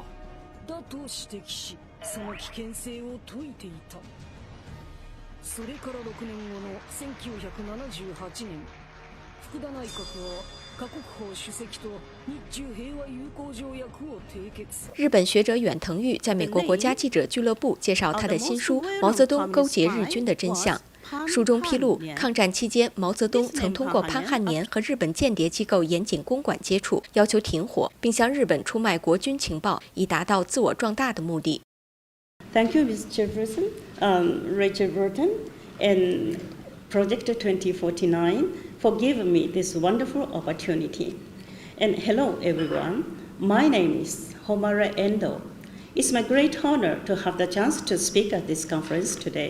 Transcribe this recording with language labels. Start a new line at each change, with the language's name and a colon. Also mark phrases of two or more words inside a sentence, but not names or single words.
Japanese: だと指摘し、その危険性を説いていた。それから6年後の1978年、福田内閣は華国鋒主席と日中平和友好条約を締結。
Chinese: 日本学者远藤裕在美国国家记者俱乐部介绍他的新书《毛泽东勾结日军的真相》。书中披露，抗战期间，毛泽东曾通过潘汉年和日本间谍机构严谨公馆接触，要求停火，并向日本出卖国军情报，以达到自我壮大的目的。
English: Thank you, Mr. Chairperson, Richard Burton, and Project 2049 for giving me this wonderful opportunity. And hello, everyone. My name is Homara Endo. It's my great honor to have the chance to speak at this conference today.